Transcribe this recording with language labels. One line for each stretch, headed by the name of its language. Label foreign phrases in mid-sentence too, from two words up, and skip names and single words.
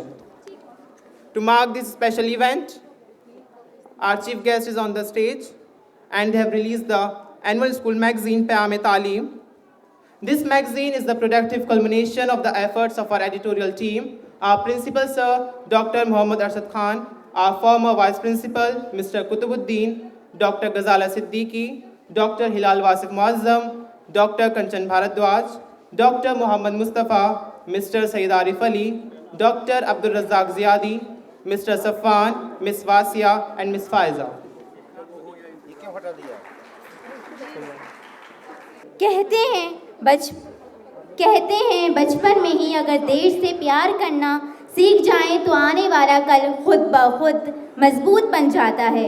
English: To mark this special event, our chief guest is on the stage, and they have released the annual school magazine, Payam-e-Taaleem. This magazine is the productive culmination of the efforts of our editorial team, our principal, Sir Dr. Mohammad Arshad Khan, our former vice principal, Mr. Kutubuddin, Dr. Ghazala Siddiqui, Dr. Hilal Wasif Muazzam, Dr. Kanchan Bharadwaj, Dr. Muhammad Mustafa, Mr. Sayyid Arif Ali, Dr. Abdul Razzaq Ziadi, Mr. Safwan, Ms. Wasia, and Ms. Faiza.
Hindi: ये क्यों हटा दिया? कहते हैं बचपन में ही अगर देश से प्यार करना सीख जाएं तो आने वाला कल खुद ब खुद मजबूत बन जाता है।